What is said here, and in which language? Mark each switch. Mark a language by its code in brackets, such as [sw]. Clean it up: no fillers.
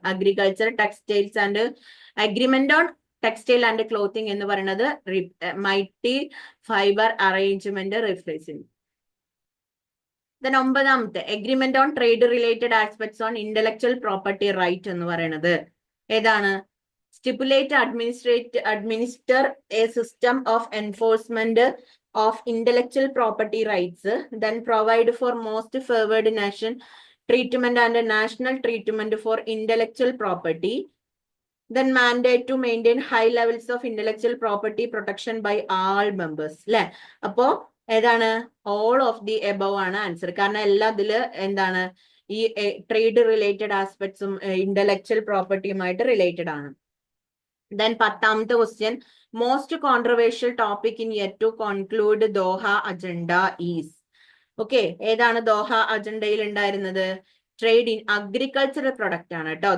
[ml] Agriculture, textiles and agreement on textile and clothing എന്ന് പറയുന്നത് multi fibre arrangement replace ചെയ്യും. Then 9ാമത്തെ agreement on trade related aspects on intellectual property right എന്ന് പറയുന്നത് ഏതാണ്? [en] Stipulate administer a system of enforcement of intellectual property rights, then provide for most favored nation treatment and national treatment for intellectual property, then mandate to maintain high levels of intellectual property protection by all members. അല്ലെ? [ml] അപ്പോ ഏതാണ്? all of the above ആണ് answer. കാരണം എല്ലാ ഇതില് എന്താണ്? ഈ trade related ആസ്പെക്ട്സും intellectual പ്രോപ്പർട്ടിയുമായിട്ട് related ആണ്. [en] Then 10ാമത്തെ question, most controversial topic in yet to conclude Doha agenda is. [ml] Okay, ഏതാണ് ദോഹ അജണ്ടയിൽ ഉണ്ടായിരുന്നത്? ട്രേഡ് ഇൻ അഗ്രികൾച്ചറൽ പ്രൊഡക്റ്റ് ആണ് കേട്ടോ.